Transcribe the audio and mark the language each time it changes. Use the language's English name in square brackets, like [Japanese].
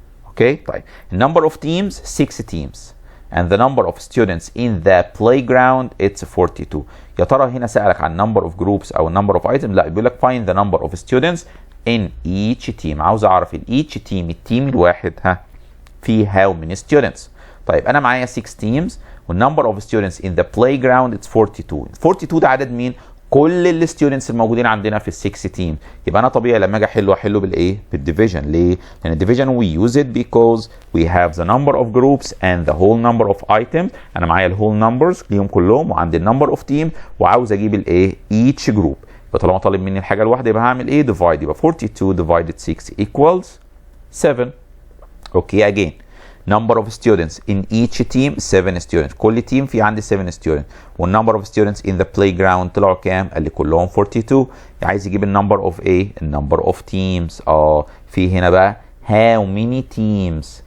[English] Okay, طيب number of teams 6 teams and the number of students in the playground it's 42. [Arabic] يا ترى هنا سألك عن number of groups أو number of items؟ لا بيقول لك [English] find the number of students in each team. [Arabic] عاوز أعرف each team التيم الواحد في [English] how many students. طيب أنا معايا 6 teams والnumber of students in the playground it's 42. [Arabic] 42 ده عدد مين؟ كل الستودنتس الموجودين عندنا في ال6 تيم. يبقى انا طبيعي لما اجي احله بالايه؟ بالديفيجن. ليه؟ لان الديفيجن [English] we use it because we have the number of groups and the whole number of items. [Arabic] انا معايا الهول نمبرز ليهم كلهم وعندي النمبر اوف تيم وعاوز اجيب الايه؟ [English] each group. [Arabic] يبقى طالما طالب مني الحاجه الواحده يبقى هعمل ايه؟ divide. [English] يبقى 42 divided 6 equals 7. Okay again. Number of students in each team 7 students. [Arabic] كل تيم في عندي 7 students. والنمبر of students in the playground طلعوا كام؟ قال لي كلهم 42. عايز يجيب النمبر of ايه؟ النمبر of teams. في هنا بقى [English] how many teams.